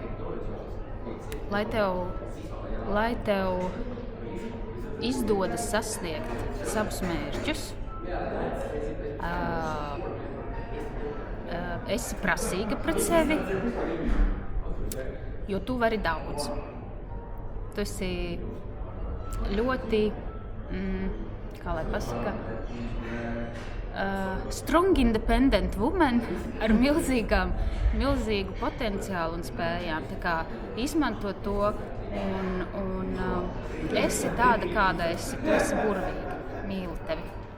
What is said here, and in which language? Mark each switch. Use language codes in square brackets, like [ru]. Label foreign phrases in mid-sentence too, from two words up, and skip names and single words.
[lv] Lai tev izdodas sasniegt savus mērķus. Esi prasīga pret sevi, jo tu vari daudz. Tu esi ļoti, kā lai pasaka, [en] strong independent woman [lv] ar milzīgu potenciālu un spējām. Tā kā izmanto to un esi tāda, kāda esi. Tu esi burvīga. Mīlu tevi.